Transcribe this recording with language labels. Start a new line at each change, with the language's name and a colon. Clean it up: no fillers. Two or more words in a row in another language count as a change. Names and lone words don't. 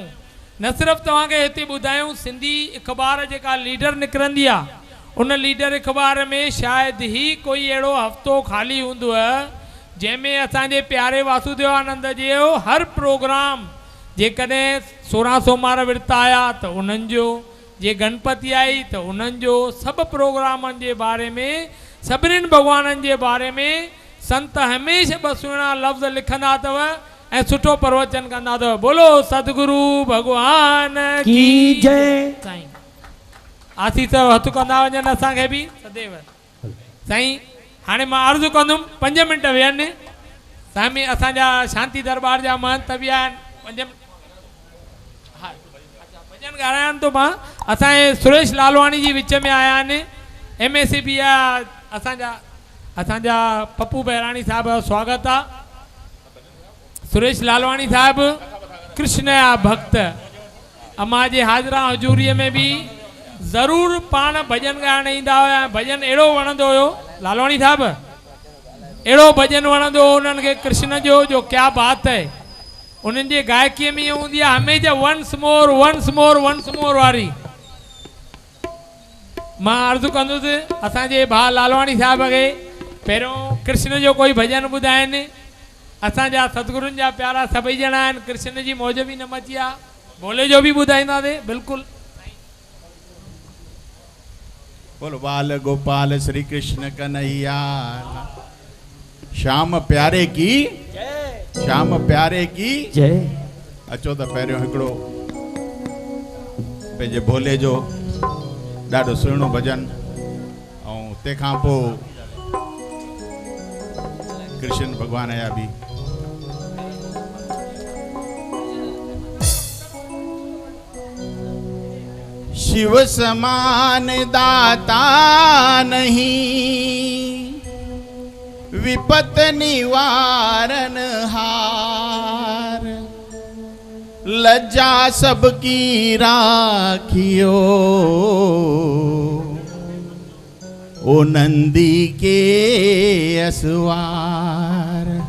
Sindhi: न सिर्फ़ु तव्हांखे हिते ॿुधायूं, सिंधी अख़बार जेका लीडर निकिरंदी आहे उन लीडर अख़बार में शायदि ई कोई अहिड़ो हफ़्तो ख़ाली हूंदो आहे जैमें असांजे प्यारे वासुदेवानंद जो हर प्रोग्राम जेकॾहिं 16 सोमवार विर्त आया तो उन्हनि जो, जे गणपति आई तो उन्हनि जो, सभु प्रोग्रामनि जे बारे में, सभिनीनि भॻवाननि जे बारे में संत हमेशह ॿ सुहिणा लफ़्ज़ लिखंदा अथव ऐं सुठो प्रवचन कंदा अथव।
Hindi: बोलो सतगुरु भगवान की जय।
Sindhi: साईं आसीस हथ कंदा वञनि असांखे बि सदैव। साईं हाणे मां अर्ज़ु कंदुमि 5 मिंट वेहनि। साईं असांजा शांति दरबार जा महंत बि आहिनि, 5 मिंट हा भॼन ॻाल्हाइनि थो मां। असांजे सुरेश लालवाणी जी विच में आया आहिनि, MSCB जा असांजा पप्पू बहिराणी साहब जो स्वागत आहे। सुरेश लालवाणी साहब कृष्ण जा भक्त, अम्मा जे हाज़िरा हजूरीअ में भी ज़रूर पाण भजन ॻाइण ईंदा हुया। भजन अहिड़ो वणंदो हुयो लालवाणी साहब, अहिड़ो भजन वणंदो हो उन्हनि खे कृष्ण जो
Hindi: क्या बात है।
Sindhi: उन्हनि जे गायकीअ में ईअं हूंदी आहे हमेशह
English: once more once more once more
Sindhi: वारी। मां अर्ज़ु कंदुसि असांजे भाउ लालवाणी साहब खे पहिरियों कृष्ण जो कोई भजन ॿुधाइनि। असांजा सतगुरुनि जा प्यारा सभई ॼणा आहिनि, कृष्ण जी मौज बि न मची आहे, भोले जो बि ॿुधाईंदासीं बिल्कुलु।
Hindi: बोलो बाल गोपाल श्री कृष्ण कन्हैया, श्याम प्यारे की श्याम प्यारे की जय।
Sindhi: अचो त पहिरियों हिकिड़ो पंहिंजे भोले जो ॾाढो सुहिणो भजन ऐं तंहिंखां पोइ कृष्ण भगवान जा बि।
Hindi: शिव समान दाता नहीं, विपत निवारण हार, लज्जा सबकी राखियो, ओ नंदी के असवार।